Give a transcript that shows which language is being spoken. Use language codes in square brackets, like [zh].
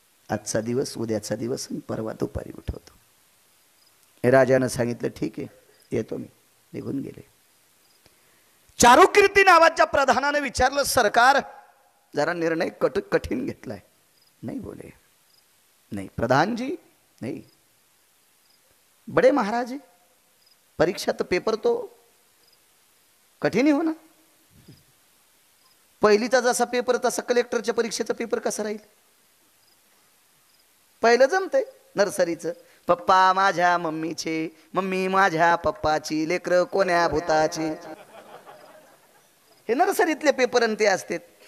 [mr] आजचा दिवस उद्याचा दिवस आणि परवा दुपारी उठवतो. हे राजानं सांगितलं ठीक आहे येतो मी. निघून गेले. चारुकीर्ती नावाच्या प्रधानाने विचारलं सरकार जरा निर्णय कठीण घेतलाय. [hi] नहीं बोले. नहीं प्रधान जी नहीं, बड़े महाराज जी परीक्षा तो पेपर तो कठीण ही होना. [mr] पहिलीचा जसा पेपर तसा कलेक्टरच्या परीक्षेचा पेपर कसा राहील. पहिलं जमतंय नर्सरीचं, पप्पा माझ्या मम्मीचे, मम्मी माझ्या पप्पाची, लेकर कोण्या भूताची. हे नर्सरीतले पेपर आणि ते असतात.